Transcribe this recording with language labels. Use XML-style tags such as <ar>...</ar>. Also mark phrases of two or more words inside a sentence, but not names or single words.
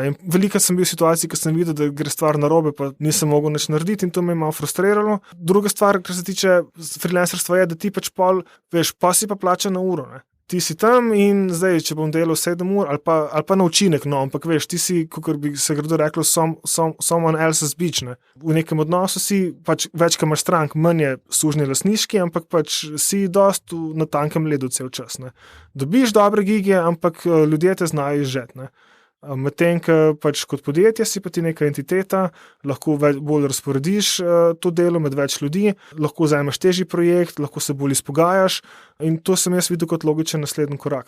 <sl>In veliko sem bil v situaciji, ko sem videl, da gre stvar narobe, pa nisem mogel nič narediti in to me je malo frustriralo. Druga stvar, kar se tiče freelancerstva, je, da ti pač pol, veš, pa si pa plača na uro, ne. Ti si tam in zdaj, če bom delal 7 ur ali pa na učinek, no, ampak veš, ti si, kakor bi se grdo reklo,</sl> <en>someone else's bitch,</en> <sl>ne. V nekem odnosu si, pač več, ko imaš strank, manj je sužnji lastniški, ampak pač si dost na tankem ledu cel čas, ne. Dobiš dobre gige, ampak ljudje te znajo izžet, ne. Medtem, ko pač kot podjetje si pa ti neka entiteta, lahko bolj razporediš to delo med več ljudi, lahko vzameš težji projekt, lahko se bolj izpogajaš in to sem jaz videl kot logičen naslednji korak.</sl>